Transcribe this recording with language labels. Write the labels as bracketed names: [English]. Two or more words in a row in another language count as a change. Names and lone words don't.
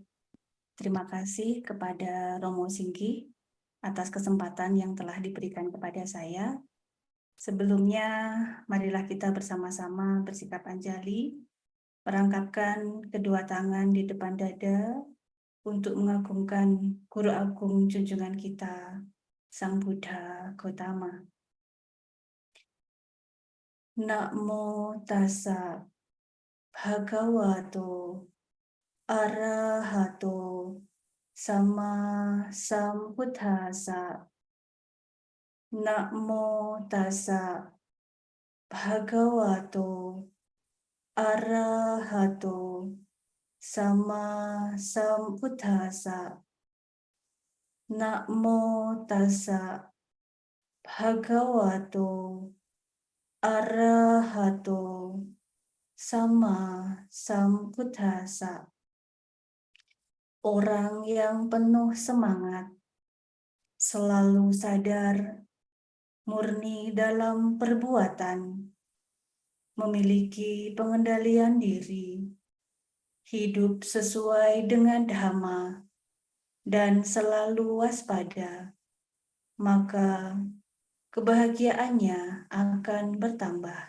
[Indonesian] Terima kasih kepada Romo Singgi atas kesempatan yang telah diberikan kepada saya. Sebelumnya, marilah kita bersama-sama bersikap anjali, merangkapkan kedua tangan di depan dada untuk mengagungkan Guru Agung junjungan kita, Sang Buddha Gautama. [Pali] Namo tassa bhagavato arahato sama sambuddhassa. Namo tassa bhagavato arahato sama sambuddhassa. Namo tassa bhagavato arahato sama sambuddhassa. [Indonesian] Orang yang penuh semangat, selalu sadar, murni dalam perbuatan, memiliki pengendalian diri, hidup sesuai dengan dhamma, dan selalu waspada, maka kebahagiaannya akan bertambah.